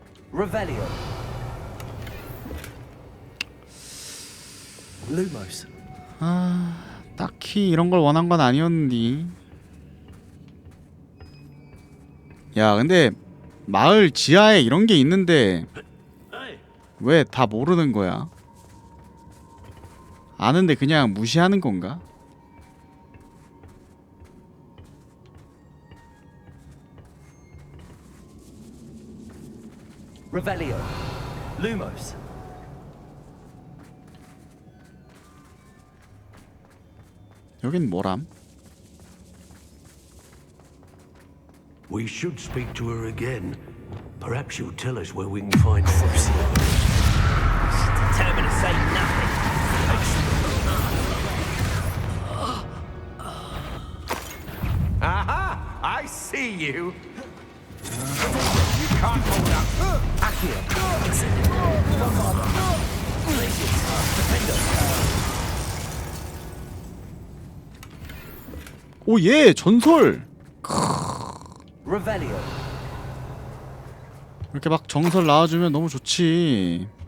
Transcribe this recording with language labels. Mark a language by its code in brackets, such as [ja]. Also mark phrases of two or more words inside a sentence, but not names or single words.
[ko] Revelio. Lumos. 아, 딱히 이런 걸 원한 건 아니었는데. 야, 근데 마을 지하에 이런 게 있는데 왜 다 모르는 거야? 아는데 그냥 무시하는 건가? Revelio. Lumos. 여긴 뭐람? [en] We should speak to her again. Perhaps she'll tell us where we can find her. Determined to say nothing. Aha! I see you. You can't hold up. Accio. [ko] 오, 예, 전설. Revelio. 이렇게 막 정설 나와주면 너무 좋지.